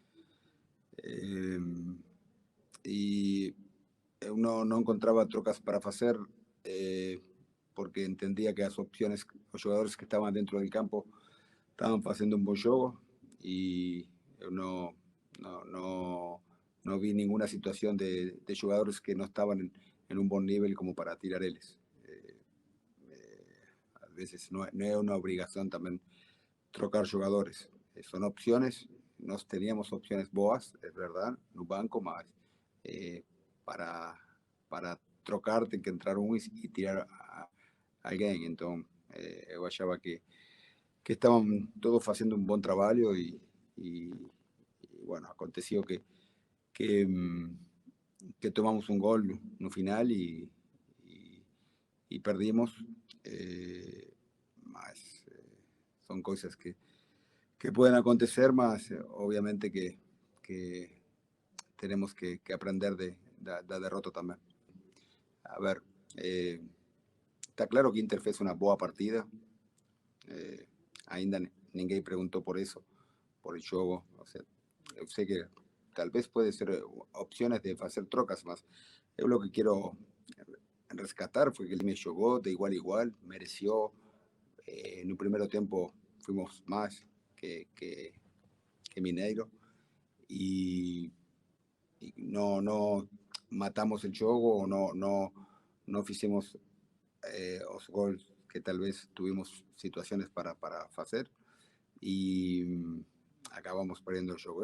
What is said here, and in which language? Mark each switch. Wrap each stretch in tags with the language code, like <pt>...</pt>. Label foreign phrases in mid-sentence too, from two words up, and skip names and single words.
<pt>E eu não encontrava trocas para fazer porque entendia que as opções, os jogadores que estavam dentro do campo estavam fazendo um bom jogo e eu não vi</pt> <es>ninguna situación de jugadores que no estaban en un buen nivel como para tirar ellos. A veces no es una obligación también trocar jugadores. Son opciones, nos teníamos opciones boas, es verdad,</es> <pt>no banco, mas para trocar tem que entrar um e tirar a alguém. Então, eu achava que</pt> <es>estaban todos haciendo un buen trabajo y bueno, aconteció que tomamos un gol no final y perdimos. Mas son cosas que pueden acontecer, mas obviamente que tenemos que aprender de la derrota también. A ver, está claro que Inter fez una boa partida.</es> <pt>Ainda ninguém</pt> <es>preguntó por eso, por el juego. O sea, yo sé que tal vez puede ser opciones de hacer trocas, mas yo lo que quiero rescatar fue que el me jugó de igual a igual, mereció. En un primer tiempo fuimos más que Mineiro y no matamos el juego o no hicimos los goles que tal vez tuvimos situaciones para hacer y acabamos perdiendo el juego.</es>